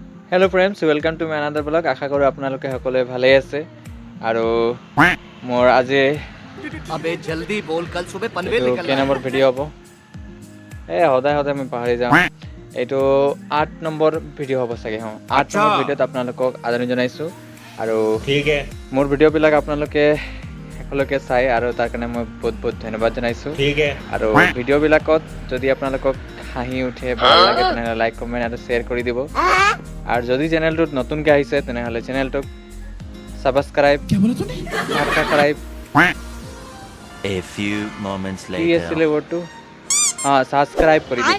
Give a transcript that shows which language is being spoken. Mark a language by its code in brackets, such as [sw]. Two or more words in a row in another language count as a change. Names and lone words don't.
[en] Hello friends, welcome to my another blog. [as] আশা কৰোঁ আপোনালোকে সকলোৱে ভালে আছে আৰু মোৰ আজি [hi] अबे जल्दी बोल कल सुबह पनवेल [as] এইটো [hi] निकलना [as] কেই [hi] है। [as] নম্বৰ ভিডিঅ' হ'ব? সদায় মই পাহৰি যাওঁ। এইটো 8 নম্বৰ ভিডিঅ' হ'ব চাগে। 8 নম্বৰ ভিডিঅ'ত আপোনালোকক আদৰণি জনাইছোঁ আৰু মোৰ ভিডিঅ'বিলাক আপোনালোকে শেষলৈকে চাই আৰু তাৰ কাৰণে মই বহুত বহুত ধন্যবাদ জনাইছোঁ। আৰু ভিডিঅ'বিলাকত যদি আপোনালোকক হাঁহি উঠে, ভাল লাগে, তেনেহ'লে লাইক কমেণ্ট আৰু শ্বেয়াৰ কৰি দিব। আৰু যদি চেনেলটোত নতুনকৈ আহিছে তেনেহ'লে চেনেলটোক ছাবস্ক্ৰাইব [en] A few moments [as] কি [en] later. [as] আছিলে ৱৰ্ডটো? ছাবস্ক্ৰাইব কৰি দিব।